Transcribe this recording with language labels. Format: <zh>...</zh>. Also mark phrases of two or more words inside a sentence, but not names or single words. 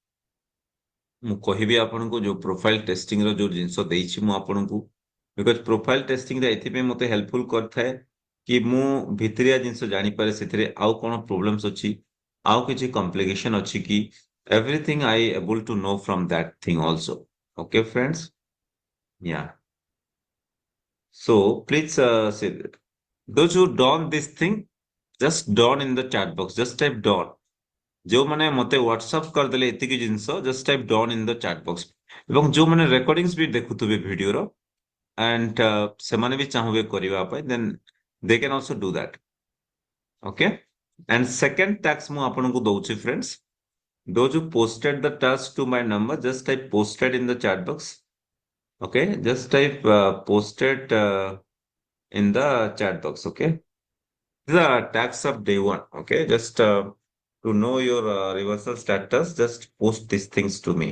<or>ମୁଁ କହିବି ଆପଣଙ୍କୁ ଯୋଉ</or> <en>profile testing</en> <or>ର ଯୋଉ ଜିନିଷ ଦେଇଛି ମୁଁ ଆପଣଙ୍କୁ</or> <en>because profile testing</en> <or>ରେ ଏଥିପାଇଁ ମୋତେ ହେଲ୍ପଫୁଲ କରିଥାଏ କି ମୁଁ ଭିତରିଆ ଜିନିଷ ଜାଣିପାରେ ସେଥିରେ ଆଉ କଣ ପ୍ରୋବ୍ଲେମ୍ସ ଅଛି ଆଉ କିଛି କମ୍ପ୍ଲିକେସନ ଅଛି କି</or> <en>everything I able to know from that thing also. Okay, friends? Yeah. So please say that. Those who done this thing, just done in the chat box. Just type done.</en> <or>ଯେଉଁମାନେ ମୋତେ ହ୍ୱାଟ୍ସଆପ୍ କରିଦେଲେ ଏତିକି ଜିନିଷ</or> <en>just type done in the chat box</en> <or>ଏବଂ ଯେଉଁମାନେ ରେକର୍ଡିଂସ୍ ବି ଦେଖୁଥିବେ ଭିଡିଓର ଆଣ୍ଡ ସେମାନେ ବି ଚାହିଁବେ କରିବା ପାଇଁ</or> <en>then they can also do that okay and second task</en> <or>ମୁଁ ଆପଣଙ୍କୁ ଦଉଛି</or> <en>ଫ୍ରେଣ୍ଡସ୍ those who posted the task to my number just type posted in the chat box okay just type posted in the chat box okay these are tasks of day one okay just to know your reversal status, just post these things to me.</en>